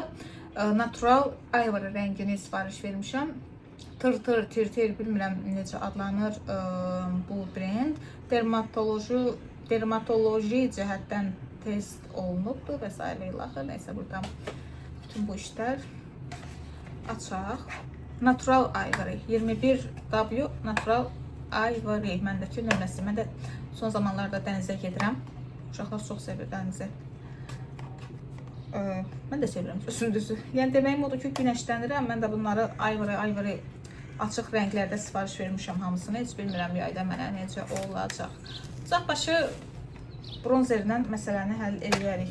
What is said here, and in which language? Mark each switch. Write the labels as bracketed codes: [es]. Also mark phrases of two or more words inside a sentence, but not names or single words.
[az] Natural ivory rəngini sifariş vermişəm. Tır, bilmirəm necə adlanır bu brend. Dermatoloji cəhətdən test olunubdur və s. ilaxır. Nəysə, burada bütün bu işlər açaq. Natural ivory, 21W Natural ivory məndəki nömrəsi. Mən də son zamanlarda dənizə gedirəm. Uşaqlar çox sevir dənizi. Mən də sevirəm sözündüzü. Yəni deməyim odur ki, günəşlənirəm. Mən də bunları ivory açıq rənglərdə sifariş vermişəm hamısını. Heç bilmirəm yayda mənə necə olacaq. Uzaqbaşı bronzerlə məsələni həll edərik.